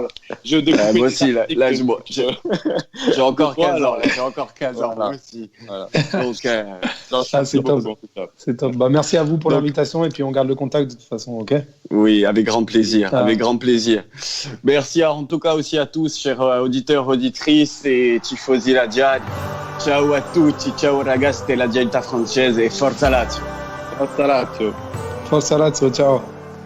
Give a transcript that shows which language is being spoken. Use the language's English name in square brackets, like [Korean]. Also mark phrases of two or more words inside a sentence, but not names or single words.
[French] Moi aussi, là j'ai encore 15 ans. J'ai encore 15 ans, moi aussi. Voilà. Donc, c'est top. C'est top. Bah, merci à vous pour l'invitation et puis on garde le contact de toute façon, ok ? Oui, avec grand plaisir. Avec grand plaisir. Merci en tout cas aussi à tous, chers auditeurs, auditrices et [Italian] tifosi Laziali. Ciao a tutti, ciao ragazzi della Gialta francese e forza Lazio. Forza Lazio, ciao.